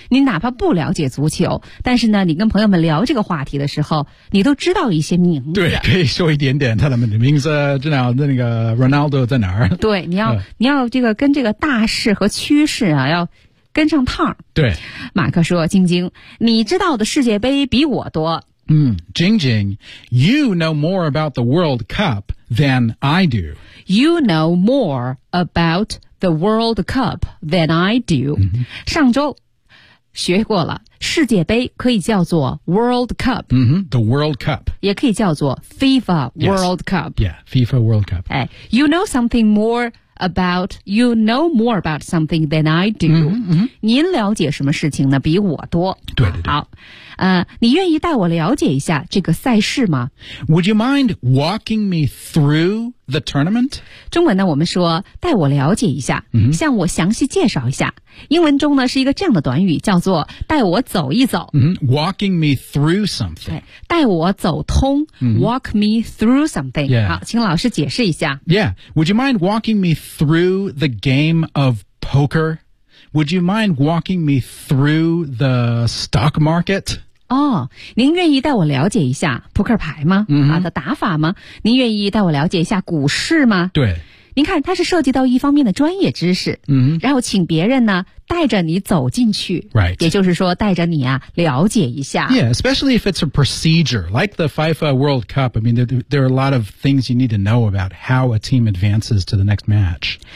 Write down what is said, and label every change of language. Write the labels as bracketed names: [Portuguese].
[Chinese] 你哪怕不了解足球，但是呢，你跟朋友们聊这个话题的时候，你都知道一些名字。对，可以说一点点他们的名字，知道那个 Ronaldo 在哪儿。对，你要这个跟这个大势和趋势啊，要跟上趟。对，马克说：“晶晶，你知道的世界杯比我多。” [English] Jingjing, you know more about the World Cup than I do. You know more about the World Cup than I do. [Chinese] 上周学过了，世界杯可以叫做 World Cup. [English] The World Cup. [Chinese] 也可以叫做 FIFA World Cup. [English] Yeah, FIFA World Cup. Hey, you know something more about, you know more about something than I do. [Chinese] 您了解什么事情呢？比我多。对对对。好。你愿意带我了解一下这个赛事吗？ [English] Would you mind walking me through the tournament? [Chinese] 中文呢，我们说带我了解一下，向我详细介绍一下。英文中呢，是一个这样的短语，叫做带我走一走。 [English] Walking me through something. [Chinese] 带我走通。 [English] Walk me through something. Yeah. [Chinese] 好，请老师解释一下。 [English] Yeah. Would you mind walking me through the game of poker? Would you mind walking me through the stock market? [Chinese] 哦，您愿意带我了解一下扑克牌吗？的打法吗？您愿意带我了解一下股市吗？对。您看，它是涉及到一方面的专业知识，然后请别人呢带着你走进去， [English] right. [Chinese] 也就是说带着你啊了解一下。 [English] Yeah, especially if it's a procedure like the FIFA World Cup. I mean, there are a lot of things you need to know about how a team advances to the next match.